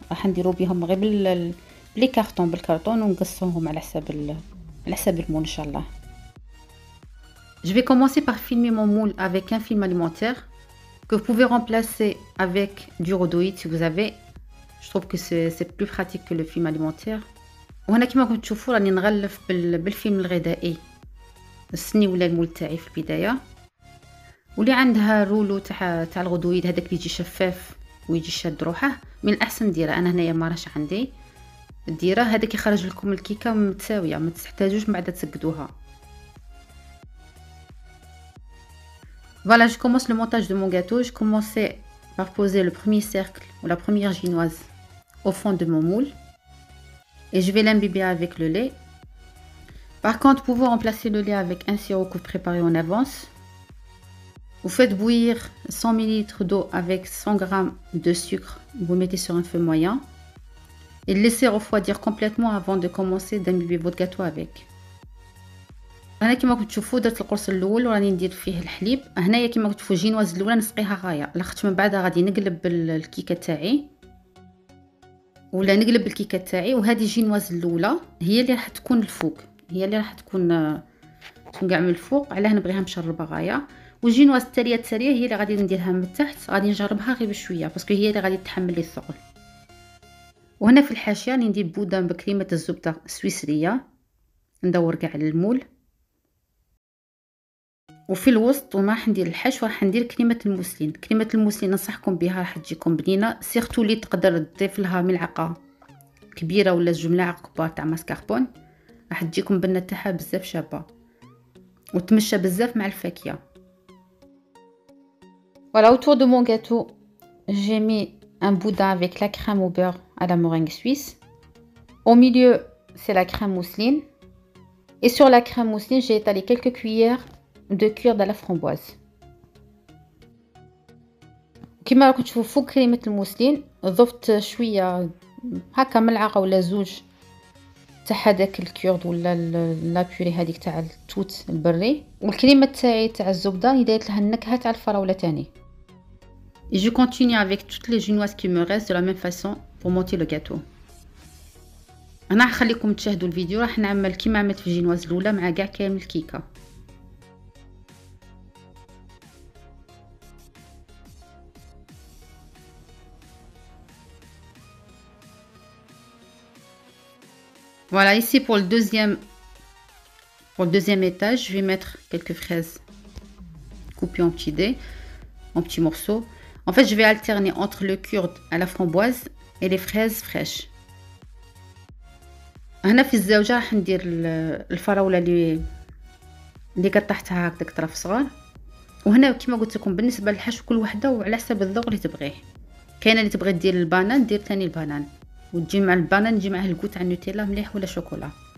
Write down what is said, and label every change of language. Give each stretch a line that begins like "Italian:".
Arabic: راح نديروا بهم غير بلي كارطون بالكرتون ونقصوهم على حساب المول ان شاء الله.
French: Je vais commencer par filmer mon moule avec un film alimentaire que vous pouvez remplacer avec du rhodoïde si vous avez. Je trouve que c'est plus pratique que le film alimentaire.
Arabic: وهنا كما كنتم تشوفوا راني نغلف بالفيلم الغذائي السني ولا المول تاعي في البدايه. واللي عندها رولو تاع الغدويد هذاك اللي يجي شفاف ويجي شاد روحه، من الاحسن ديره. انا هنايا ما راش عندي ديره، هذاك يخرج لكم الكيكه متساويه، ما تحتاجوش من بعد تسقدوها.
French: Voilà, je commence le montage de mon gâteau. Je commençais par poser le premier cercle ou la première génoise au fond de mon moule et je vais l'imbiber avec le lait. Par contre, vous pouvez remplacer le lait avec un sirop que vous préparez en avance. Vous faites bouillir 100 ml d'eau avec 100 g de sucre. Vous mettez sur un feu moyen et laissez refroidir complètement avant de commencer d'imbiber votre gâteau avec.
Arabic: انا كما كنتو تشوفوا درت القرص الاول وراني ندير فيه الحليب. هنايا كما كنتو تشوفوا الجينواز الاولى نسقيها غايه، لاخاطش من بعد غادي نقلب الكيكه تاعي ولا نقلب الكيكه تاعي. وهذه الجينواز الاولى هي اللي راح تكون الفوق، هي اللي راح تكون كاع من الفوق، علاه نبغيها مشربه غايه. والجينواز التاليه هي اللي غادي نديرها من تحت، غادي نجربها غير بشويه باسكو هي اللي غادي تحمل لي الثقل. وهنا في الحاشيه راني ندير بودان بكريمه الزبده السويسريه، ندور كاع المول. وفي الوسط وما راح ندير الحشو راح ندير كريمه الموسلين. كريمه الموسلين ننصحكم بها، راح تجيكم بنينه، سيرتو اللي تقدر تضيف لها ملعقه كبيره ولا 2 ملاعق كبار تاع ماسكاربون، راح تجيكم بنه تاعها بزاف شابه وتمشى بزاف مع الفاكهه.
French: Voilà, autour de mon gâteau, j'ai mis un boudin avec la crème au beurre à la meringue suisse. Au milieu, c'est la crème mousseline. Et sur la crème mousseline, j'ai étalé quelques cuillères de cuir de la framboise.
Arabic: كما راكم تشوفوا فوق كريمه الموسلين ضفت شويه هكا ملعقه ولا زوج تاع هذاك الكيورد ولا لا بوري هذيك تاع التوت البري. والكريمه تاعي تاع الزبده اللي دايرت لها النكهه تاع الفراوله تاني.
French: Et je continue avec toutes les génoises qui me restent de la même façon pour monter le gâteau.
Arabic: انا راح نخليكم تشاهدوا الفيديو، راح نعمل كيما عملت في الجينواز الاولى مع كاع كامل الكيكه.
French: Voilà, ici pour le deuxième étage, je vais mettre quelques fraises coupées en petits dés, en petits morceaux. En fait, je vais alterner entre le kurde à la framboise et les fraises fraîches.
Arabic: هنا في الزاوجه راح ندير الفراوله اللي قطعتها هكذاك طرف صغار. وهنا كما قلت لكم بالنسبه للحشو كل وحده وعلى حسب الذوق اللي تبغيه. كاينه اللي تبغي دير البانان دير ثاني البانان، وتجي مع البانان تجي معاه الكوت تاع النوتيلا مليح ولا شوكولا.